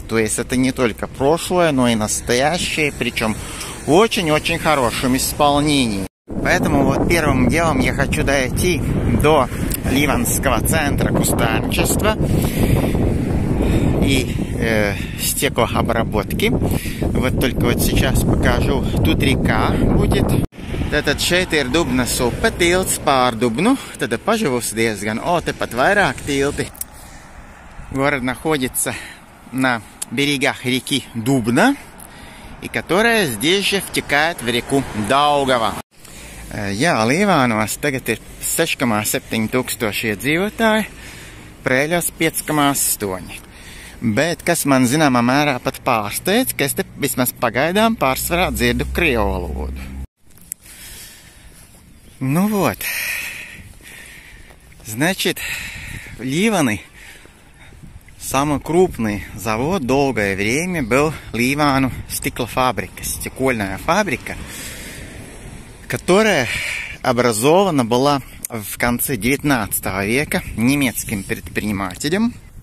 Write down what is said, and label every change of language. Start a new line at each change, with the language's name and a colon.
Russian: То есть это не только прошлое, но и настоящее, причем в очень-очень хорошем исполнении. Поэтому вот первым делом я хочу дойти до Ливанского центра кустарничества и стеклообработки. Вот только вот сейчас покажу. Тут река будет.
Latvian: Tātad šeit ir Dubnas upe, tilts pār Dubnu, tad поживus diezgan, tepat vairāk tilti.
Russian: Город находится на берегах реки Дубна, и которая здесь же втекает в реку Daugava.
Latvian: Jā, Līvānos tagad ir 6,7 tūkstoši iedzīvotāji, Prēļos 5,8. Bet, kas man zināmā mērā pat pārsteidz, ka es te vismaz pagaidām pārsvarā dzirdu krievu valodu.
Russian: Ну вот, значит, Ливаны, самый крупный завод долгое время был Ливану стеклофабрика, стекольная фабрика, которая образована была в конце 19 века немецким предпринимателем.